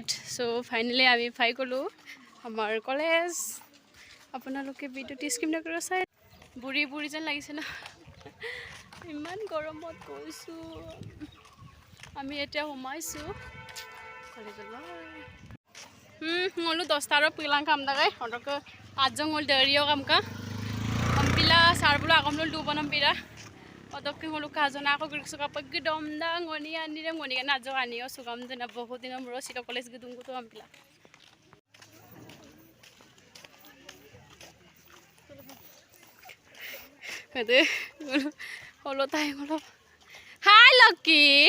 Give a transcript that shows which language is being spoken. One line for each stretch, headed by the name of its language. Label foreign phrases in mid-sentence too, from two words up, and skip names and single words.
Assamese: সো ফাইনেলি আমি পাই গ'লোঁ আমাৰ কলেজ। আপোনালোকে ভিডিঅ'টো স্কিপ নকৰাকৈ চাই। বুঢ়ী বুঢ়ী যেন লাগিছে ন, ইমান গৰমত গৈছোঁ। আমি এতিয়া সোমাইছোঁ কলেজলৈ।
Mising: ngolu 10 taro pilang kam dagai ondok ajong ngol dario kam ka ampila sarbula akamlul du banam pira odok ngolu kajona ako griksuka paggi domda ngoni ani re ngoni na jo ani o sugam dena bahut din muro sito college gidungu to ampila kade ngolu holo tai ngolu hi lucky